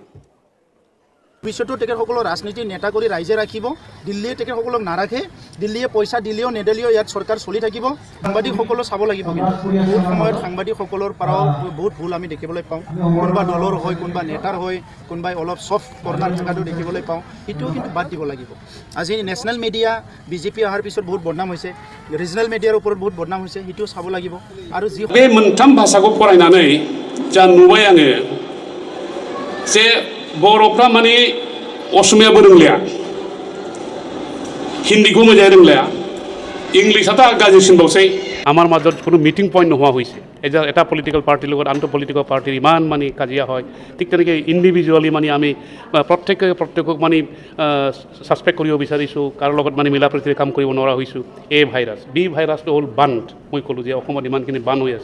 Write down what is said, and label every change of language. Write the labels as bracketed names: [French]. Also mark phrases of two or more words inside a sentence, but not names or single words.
[Assamese] ভৱিষ্যতো তেখেতসকলক ৰাজনীতিৰ নেতা কৰি ৰাইজে ৰাখিব দিল্লীয়ে তেখেতসকলক নাৰাখে দিল্লীয়ে পইচা দিলেও নেদিলেও ইয়াত চৰকাৰ চলি থাকিব সাংবাদিকসকলক চাব লাগিব কিন্তু বহুত সময়ত সাংবাদিকসকলৰ পৰাও বহুত ভুল আমি দেখিবলৈ পাওঁ কোনোবা দলৰ হয় কোনোবা নেতাৰ হয় কোনোবাই অলপ [English] soft corner [Assamese] থকাটো দেখিবলৈ পাওঁ সেইটোও কিন্তু বাদ দিব লাগিব আজি [English] national media [Assamese] বিজেপি অহাৰ পিছত বহুত বদনাম হৈছে [English] regional media [Assamese] ওপৰত বহুত বদনাম হৈছে সেইটোও চাব লাগিব আৰু যি [Bodo] बे मोनथाम भाषाखौ फरायनानै जा नुबाय आङो जे बर'फ्रा माने असमियाबो रोंलिया हिन्दीखौ मोजाङै रोंलिया इंलिसाथ' गाज्रिसिनबावसै [Assamese] আমাৰ মাজত কোনো [English] meeting point [Assamese] নোহোৱা হৈছে এটা [English] political party [Assamese] লগত আনটো [English] political party [Assamese] ইমান মানে কাজিয়া হয় ঠিক তেনেকৈ ইণ্ডিভিজুৱেলি মানে আমি প্ৰত্যেকক মানে ছাছপেক্ট কৰিব বিচাৰিছোঁ কাৰো লগত মানে মিলা প্ৰীতিৰে কাম কৰিব নোৱাৰা হৈছোঁ [English] A virus B virus [Assamese] হ'ল বান্ধ মই ক'লোঁ যে অসমত ইমানখিনি বান্ধ হৈ